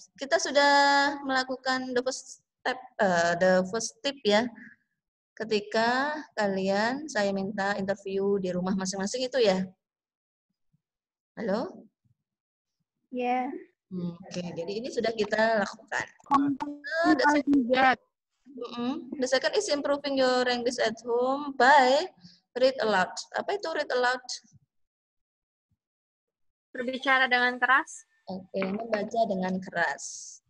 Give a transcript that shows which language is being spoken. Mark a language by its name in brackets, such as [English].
[Indonesian] Kita sudah melakukan [English] the first tip [Indonesian] ya. Ketika kalian saya minta interview di rumah masing-masing itu ya. Halo? [English] Yeah. [Indonesian] Oke, jadi ini sudah kita lakukan. [English] The second is improving your English at home by read aloud. [Indonesian] Apa itu read aloud? Berbicara dengan keras. Oke, membaca dengan keras.